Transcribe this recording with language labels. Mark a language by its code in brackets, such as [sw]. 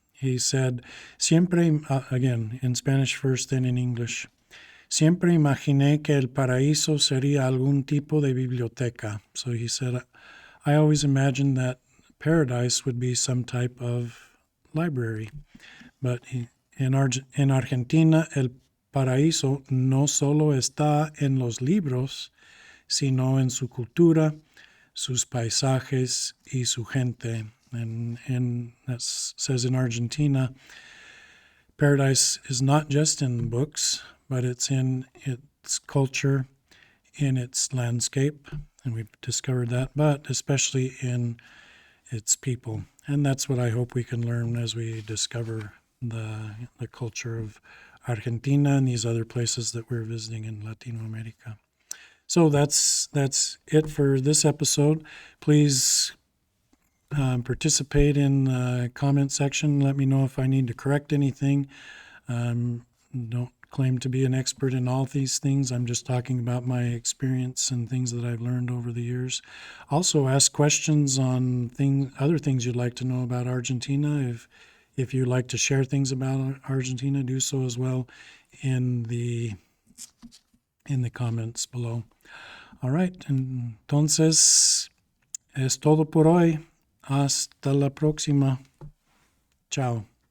[en] He said, [es] siempre, [en] again, in Spanish first, then in English, [es] siempre imaginé que el paraíso sería algún tipo de biblioteca. [en] So he said, I always imagined that paradise would be some type of library. But in Argentina, [es] el paraíso no solo está en los libros, sino en su cultura, sus paisajes y su gente. [en] And that says in Argentina, paradise is not just in books, but it's in its culture, in its landscape, and we've discovered that, but especially in its people. And that's what I hope we can learn as we discover the culture of Argentina and these other places that we're visiting in Latino America. So that's it for this episode. Please participate in the comment section. Let me know if I need to correct anything. Don't claim to be an expert in all these things. I'm just talking about my experience and things that I've learned over the years. Also, ask questions on other things you'd like to know about Argentina. If you'd like to share things about Argentina, do so as well in the comments below. All right, [es] entonces es todo por hoy. Hasta la próxima. Chao.